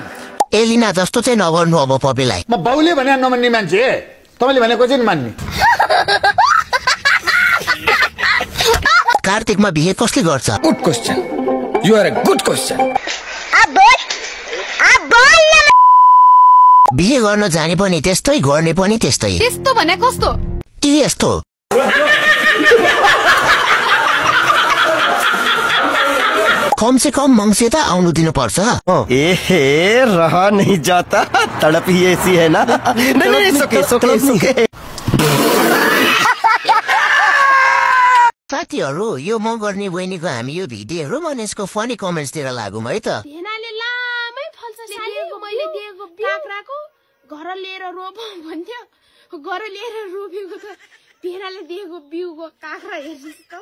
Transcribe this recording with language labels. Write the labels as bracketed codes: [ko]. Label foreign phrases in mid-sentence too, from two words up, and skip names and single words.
[ne] एलिना जस्तो चाहिँ नगर्नु अब पपिलाई। म बाउले भने नमान्ने मान्छे, तपाईँले भनेको चाहिँ मान्ने। कार्तिकमा बिहे कसले गर्छ? [en] good question, you are a good question. [ne] बिहे गर्न जाने पनि त्यस्तै, गर्ने पनि त्यस्तै। त्यस्तो भने कस्तो? के यस्तो? [hi] कम से कम [ne] मंगसे त आउनु दिनु पर्छ। [hi] ए हे रहा नहीं जाता, तड़प ही ऐसी है ना। नहीं सोके। [ne] साथीहरु यो म गर्ने बहिनीको हामी यो भिडियो हेरौँ अनि यसको [en] funny commentsतिर [ne] लागौँ है त। भेनाले लामै फल्छ सालीको मैले दिएको काक्राको घर लिएर रोप भन्थ्यो, घर लिएर रोपेको त भेनाले दिएको बिउको काक्रा हेर्नुस् त।